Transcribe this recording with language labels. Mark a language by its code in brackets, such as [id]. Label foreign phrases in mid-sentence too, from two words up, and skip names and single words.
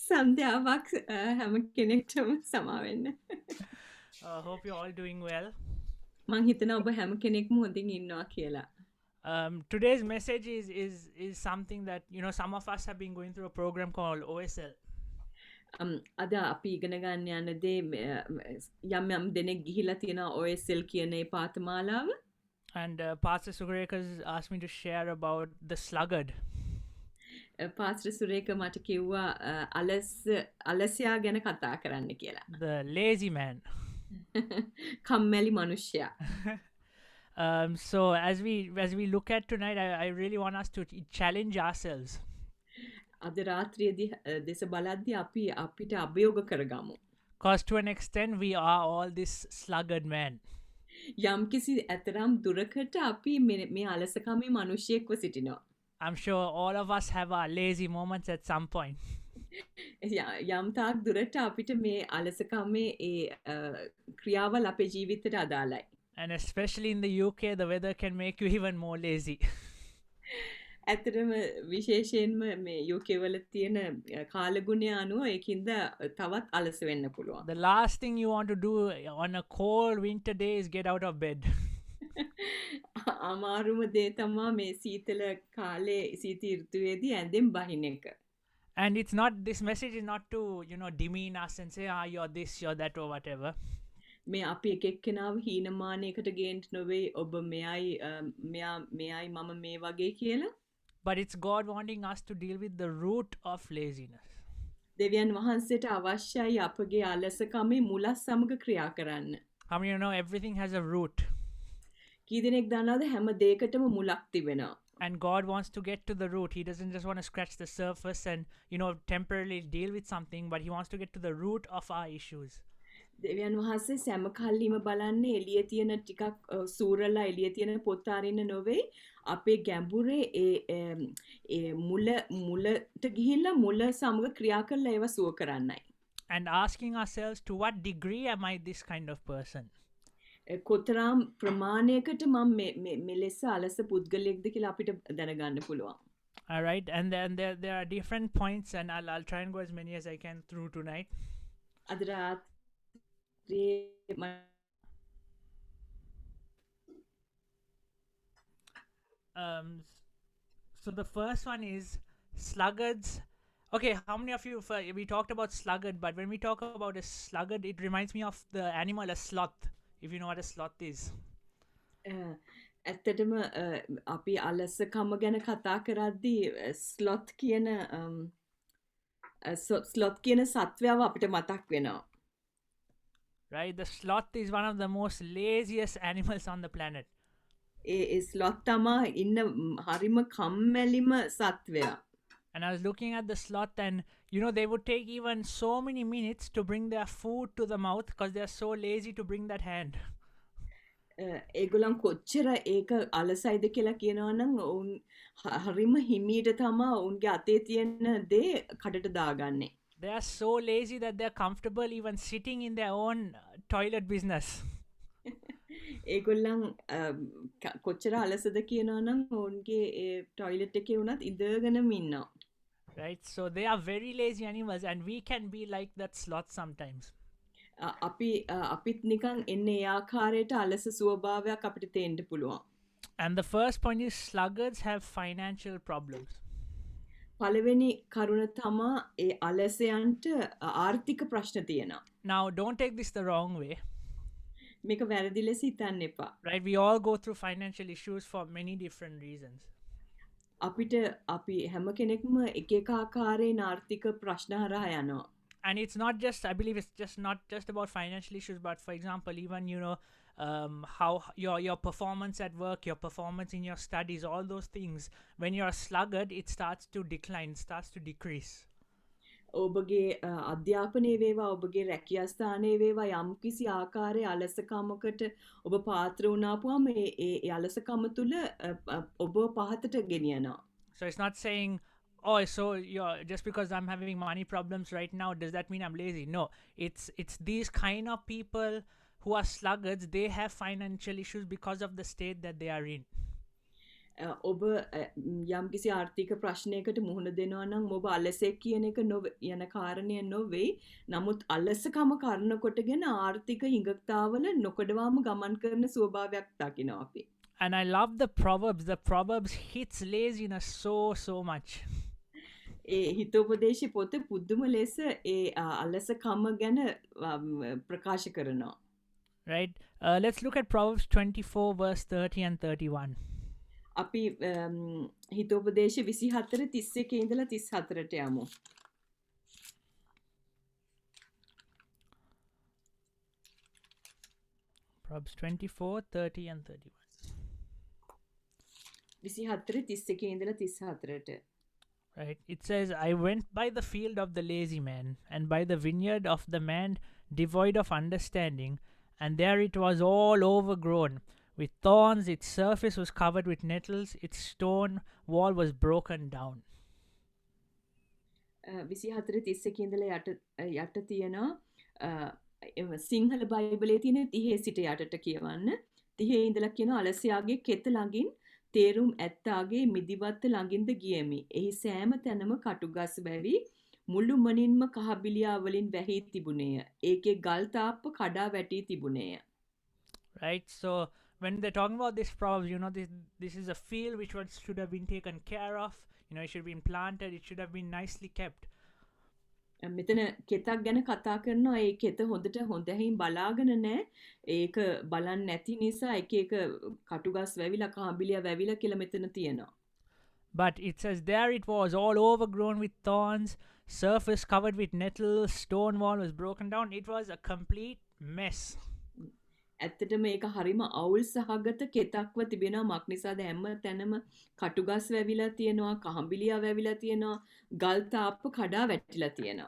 [si] සන්ධ්‍යාවක් හැම කෙනෙක්ටම සමාවෙන්න. [en] Hope you're all doing well. [si] මං හිතනවා ඔබ හැම කෙනෙක්ම හොඳින් ඉන්නවා කියලා. [en] Today's message is something that some of us have been going through a program called OSL. [si] අද අපි ඉගෙන ගන්න යන දේ යම් දෙනෙක් ගිහිලා තියෙනවා OSL කියන ඒ පාඨමාලාව. [en] And Pastor Sugarekas asked me to share about the sluggard. [si] පාස්ටර් සුරේක මට කිව්වා අලසයා ගැන කතා කරන්න කියලා. [en] The lazy man. [si] කම්මැලි මනුෂ්‍යයා. [en] So as we look at tonight, I really want us to challenge ourselves. [si] අද රාත්‍රියේදී දේශ බලද්දී අපි අපිට අභියෝග කරගමු. [en] Because to an extent we are all this sluggard man. [si] යම්කිසි ඇතරම් දුරකට අපි මේ අලසකමේ මිනිසියෙක්ව සිටිනවා. [en] I'm sure all of us have our lazy moments at some point. [si] යම් තාක් දුරට අපිට මේ අලසකමේ ඒ ක්‍රියාවල් අපේ ජීවිතයට අදාළයි. [en] And especially in the UK, the weather can make you even more lazy. [si] ඇත්තටම විශේෂයෙන්ම මේ UK වල තියෙන කාලගුණය අනුව ඒකින්ද තවත් අලස වෙන්න පුළුවන්. [en] The last thing you want to do on a cold winter day is get out of bed. [si] අමාරුම දේ තමා මේ සීතල කාලේ සීත ඍතුවේදී ඇඳෙන් බහින එක. [en] And it's not, this message is not to demean us and say you're this, you're that, or whatever. [si] මේ අපි එක එක්කෙනාව හීනමානයකට ගේන්න නොවේ ඔබ මෙයයි මම මේ වගේ කියලා. [en] But it's God wanting us to deal with the root of laziness. [si] දෙවියන් වහන්සේට අවශ්‍යයි අපගේ අලසකමේ මුලත් සමග ක්‍රියා කරන්න. [en] How many know everything has a root? [si] කී දෙනෙක් දන්නවද හැම දෙයකටම මුලක් තිබෙනවා. [en] And God wants to get to the root. He doesn't just want to scratch the surface and temporarily deal with something, but he wants to get to the root of our issues. [si] දෙවියන් වහන්සේ සෑම කල්ලිම බලන්නේ එළියේ තියෙන ටිකක් සූරලා එළියේ තියෙන පොත් අරින්න නොවේ අපේ ගැඹුරේ ඒ මුලට ගිහිල්ලා මුල සමග ක්‍රියා කරලා ඒව සුව කරන්නයි. [en] And asking ourselves, to what degree am I this kind of person? [si] කොතරම් ප්‍රමාණයකට මම මෙලෙස අලස පුද්ගලයෙක්ද කියලා අපිට දැනගන්න පුළුවන්. [en] All right, and then there are different points, and I'll try and go as many as I can through tonight. [si] අද රාත්‍රියේ [en] so the first one is sluggards. Okay, how many of you, we talked about sluggard, but when we talk about a sluggard, it reminds me of the animal, a sloth, if you know what a sloth is. [si] ඇත්තටම අපි අලසකම ගැන කතා කරද්දී ස්ලොත් කියන සත්වයාව අපිට මතක් වෙනවා. [en] Right, the sloth is one of the most laziest animals on the planet. [si] ඒ ස්ලොත් තමා ඉන්න හරිම කම්මැලිම සත්වයා. [en] And I was looking at the sloth, and they would take even so many minutes to bring their food to the mouth because they are so lazy to bring that hand. [si] ඒගොල්ලන් කොච්චර ඒක අලසයිද කියලා කියනවා නම් උන් හරිම හිමීට තමා උන්ගේ අතේ තියෙන දේ කඩට දාගන්නේ. [en] They are so lazy that they're comfortable even sitting in their own toilet business. [si] ඒගොල්ලන් කොච්චර අලසද කියනවා නම් උන්ගේ ටොයිලට් එකේ උනත් ඉඳගෙනම ඉන්නවා. [en] Right, so they are very lazy animals, and we can be like that sloth sometimes. [si] අපිත් නිකන් එන්නේ ඒ ආකාරයට අලස ස්වභාවයක් අපිට තේන්න පුළුවන්. [en] And the first point is sluggards have financial problems. [si] පළවෙනි කරුණ තමා ඒ අලසයන්ට ආර්ථික ප්‍රශ්න තියෙනවා. [en] Now don't take this the wrong way. [si] මේක වැරදි ලෙස හිතන්න එපා. [en] Right, we all go through financial issues for many different reasons. [si] අපි හැම කෙනෙක්ම එක එක ආකාරයෙන් ආර්ථික ප්‍රශ්න හරහා යනවා. [en] And it's not just, I believe it's just not just about financial issues, but for example, even, how your performance at work, your performance in your studies, all those things, when you're a sluggard, it starts to decline, starts to decrease. [si] ඔබගේ අධ්‍යාපනයේ වේවා ඔබගේ රැකියා ස්ථානයේ වේවා යම්කිසි ආකාරයේ අලසකමකට ඔබ පාත්‍ර වුණාපුවම ඒ අලසකම තුල ඔබ පහතට ගෙනියනවා. [en] So it's not saying, oh, so just because I'm having money problems right now, does that mean I'm lazy? No, it's these kind of people who are sluggards. They have financial issues because of the state that they are in. [si] ඔබ යම්කිසි ආර්ථික ප්‍රශ්නයකට මුහුණ දෙනවා නම් ඔබ අලසෙක් කියන එක යන කාරණය නොවෙයි. නමුත් අලසකම කරන කොටගෙන ආර්ථික හිඟතාවල නොකඩවාම ගමන් කරන ස්වභාවයක් දකිනවා අපි. [en] And I love the Proverbs. The Proverbs hits laziness so much. [si] ඒ හිතෝපදේශ පොත පුදුම ලෙස ඒ අලසකම ගැන ප්‍රකාශ කරනවා. [en] Right? Let's look at Proverbs 24 verse 30 and 31. [si] අපි හිතෝපදේශ 24 31 ඉඳලා 34ට යමු. [en] Proverbs 24, 30 and 31. [si] 24 31 ඉඳලා 34ට. [en] Right? It says, I went by the field of the lazy man, and by the vineyard of the man devoid of understanding, and there it was all overgrown with thorns, its surface was covered with nettles, its stone wall was broken down. [si] 24 31 ඉඳලා යට තියෙනවා. සිංහල බයිබලයේ තියෙන 30 සිට යටට කියවන්න. 30 ඉඳලා කියන අලසයාගේ කෙත ළඟින් තේරුම් ඇත්තාගේ මිදිවත්ත ළඟින්ද ගියමි. එහි සෑම තැනම කටුගස් වැවි මුළුමනින්ම කහබිලියා වලින් වැහී තිබුණේය. ඒකේ ගල් තාප්ප කඩා වැටී තිබුණේය. [en] Right? So when they're talking about this proverb, this is a field which should have been taken care of. It should have been planted. It should have been nicely kept. [si] මෙතන කෙතක් ගැන කතා කරනවා. ඒ කෙත හොඳට හොඳින් බලාගෙන නැහැ. ඒක බලන්න නැති නිසා එක එක කටුගස් වැවිලා කහබිලියා වැවිලා කියලා මෙතන තියෙනවා. [en] But it says there it was all overgrown with thorns, surface covered with nettles, stone wall was broken down. It was a complete mess. [si] ඇත්තටම ඒක හරිම අවුල් සහගත කෙතක්ව තිබෙනවා. මක් නිසාද හැම තැනම කටුගස් වැවිලා තියෙනවා, කහඹිලියා වැවිලා තියෙනවා, ගල් තාප්ප කඩා වැටිලා තියෙනවා.